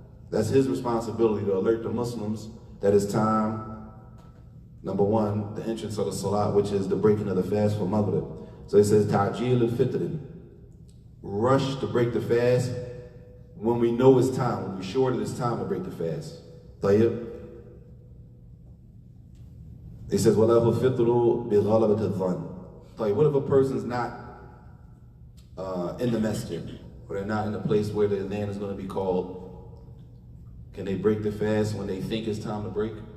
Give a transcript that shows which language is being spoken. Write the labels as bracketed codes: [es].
[en] That's his responsibility to alert the Muslims that it's time, number one, the entrance of the salat, which is the breaking of the fast for Maghrib. So it says, ta'jil al-fitrin. Rush to break the fast when we know it's time, when we're sure that it's time to break the fast. [ar] Tayyib. [en] He says, [ar] وَلَهُ فِطْرُ بِغَلَبَةِ الظَّنِّ. [en] What if a person's not in the masjid, or they're not in a place where the adhan is going to be called? Can they break the fast when they think it's time to break?